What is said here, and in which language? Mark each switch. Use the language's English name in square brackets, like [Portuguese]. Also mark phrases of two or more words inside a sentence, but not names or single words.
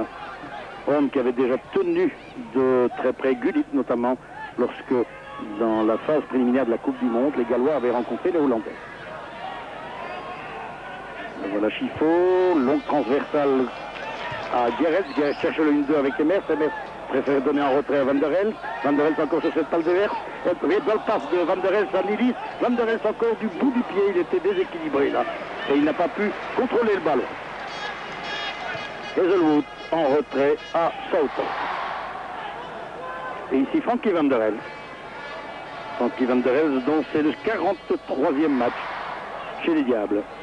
[French] Horn qui avait déjà tenu de très près Gullit, notamment lorsque, dans la phase préliminaire de la Coupe du Monde, les Gallois avaient rencontré les Hollandais. Et voilà Chifo, longue transversale à Gerrits. Gerrits cherche le 1-2 avec Emers. Emers préfère donner en retrait à Van der Elst. Van der Elst encore sur cette balle de verre. Belle passe de Van der Elst à Nilis. Van der Elst encore du bout du pied. Il était déséquilibré là. Et il n'a pas pu contrôler le ballon. Hazelwood en retrait à Southampton. Et ici Frankie Van der Elst. Frankie Van der Elst dont c'est le 43e match chez les Diables.